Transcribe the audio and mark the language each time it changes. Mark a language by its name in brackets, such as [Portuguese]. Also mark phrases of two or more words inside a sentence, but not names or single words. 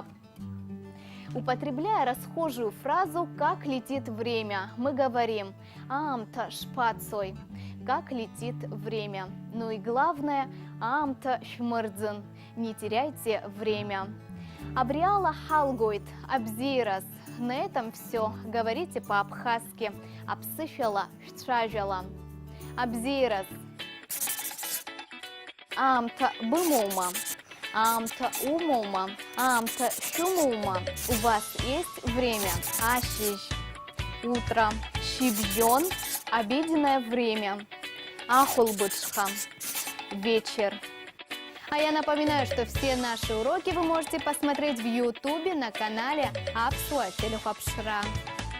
[Russian] Употребляя расхожую фразу «как летит время», мы говорим [Abkhazian] «Амта шпацой» [Russian] – «как летит время». Ну и главное [Abkhazian] «Амта шмырдзен» [Russian] – «не теряйте время». [Abkhazian] Абриала халгойт, абзирас. [Russian] На этом все. Говорите по-абхазски. [Abkhazian] Апсыфела, штражела. Абзирас. Амта бымума. Амта умума. Амта шумума. [Russian] У вас есть время? Ашиш. Утро. Щибжон. Обеденное время. Ахулбычха. Вечер. А я напоминаю, что все наши уроки вы можете посмотреть в YouTube на канале Апсуа Телехапшра.